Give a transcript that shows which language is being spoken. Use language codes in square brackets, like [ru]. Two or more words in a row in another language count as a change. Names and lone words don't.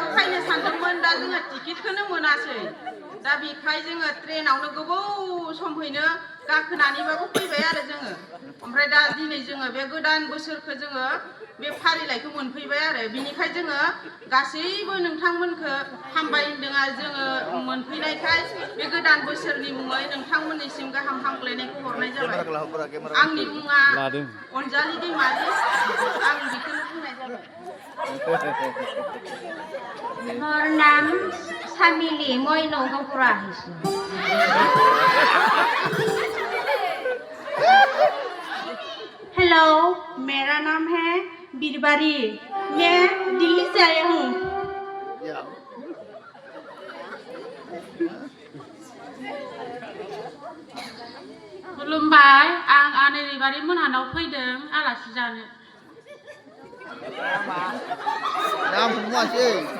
[brx] फैनो सानदोंमोन दा जोङो टिकेटखौनो मोनासै दा बेखाय जोङो ट्रेनावनो गोबाव समहैनो गाखोनानैबाबो फैबाय आरो जोङो ओमफ्राय दा दिनै जोङो बे गोदान बोसोरखौ जोङो बे फारिलाइखौ मोनफैबाय आरो बिनिखाय जोङो गासैबो नोंथांमोनखौ हामबाय होनदों आरो जोङो मोनफैनायखाय बे गोदान बोसोरनि मुङै नोंथांमोननिसिम गाहाम हामग्लायनायखौ हरनाय जाबाय आंनि मुङा अनजालि दैमारि आं बेखौनो बुंनाय जाबाय [as] মোৰ নাম সামিলী মই নগাঁও পৰা আহিছো [hi] हेलो मेरा नाम है बीरबारी मैं दिल्ली से आया हूँ [brx] खुलुमबाय आं आनै रैबारि मोनहानाव फैदों आलासि जानो नाम बुङासै